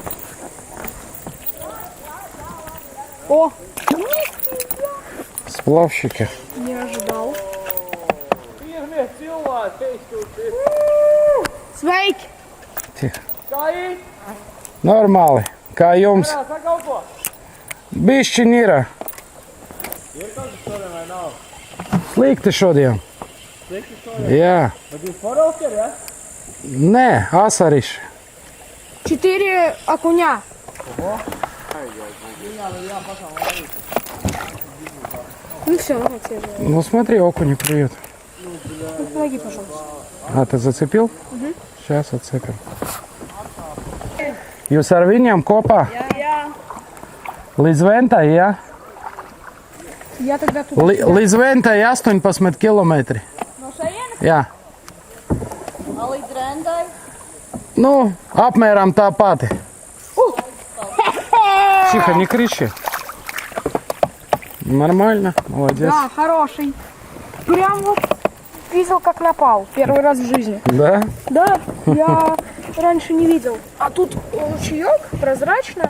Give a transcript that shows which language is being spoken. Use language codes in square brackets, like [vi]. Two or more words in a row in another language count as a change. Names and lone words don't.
[ru] О! Сплавщики. Не ожидал. Свейк! Тихо. Нормалы. Каемс. [lv] Bišķi nira. Slikti šodien. Jā. Nē, asariši. [ru] 4 окуня. Ну все, вот тебе. Ну смотри, окуни клюет. Ну, помоги, пожалуйста. А, ты зацепил? Угу. Сейчас отцепим. [lv] Jūs ar viņiem kopā? Я. Līdz Ventai, jā? [ru] Я тогда тут. [lv] Līdz Ventai 18 km. No šejienes? Jā. А līdz Rendai? Ну, apmēram tā pati. [ru] Тихо, не кричи. Нормально, молодец. Да, хороший. Прям вот видел, как напал. Первый раз в жизни. Да? Да, я раньше не видел. А тут ручеек, прозрачно.